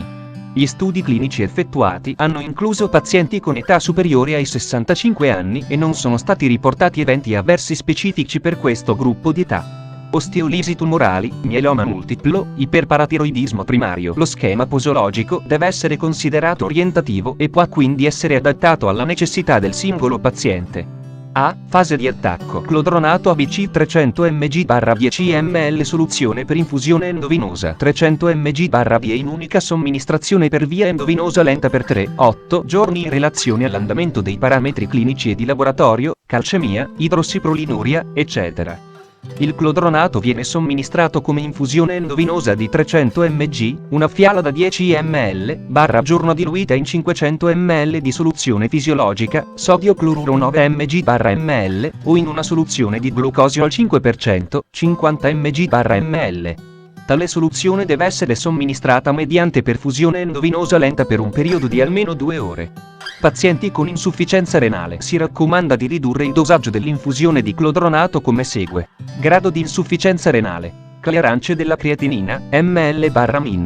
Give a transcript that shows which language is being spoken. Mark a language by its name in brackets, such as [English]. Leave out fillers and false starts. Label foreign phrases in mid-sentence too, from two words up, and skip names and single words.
[Italian] Gli studi clinici effettuati hanno incluso pazienti con età superiore ai 65 anni e non sono stati riportati eventi avversi specifici per questo gruppo di età. Osteolisi tumorali, mieloma multiplo, iperparatiroidismo primario. Lo schema posologico deve essere considerato orientativo e può quindi essere adattato alla necessità del singolo paziente. A. Fase di attacco. Clodronato ABC 300 mg/10 ml soluzione per infusione endovenosa 300 mg/via in unica somministrazione per via endovenosa lenta per 3-8 giorni in relazione all'andamento dei parametri clinici e di laboratorio, calcemia, idrossiprolinuria, eccetera. Il clodronato viene somministrato come infusione endovenosa di 300 mg, una fiala da 10 ml, giorno diluita in 500 ml di soluzione fisiologica, sodio cloruro 9 mg/ml, o in una soluzione di glucosio al 5%, 50 mg/ml. Tale soluzione deve essere somministrata mediante perfusione endovenosa lenta per un periodo di almeno 2 ore. Pazienti con insufficienza renale: si raccomanda di ridurre il dosaggio dell'infusione di clodronato come segue. Grado di insufficienza renale: clearance della creatinina, ml/min.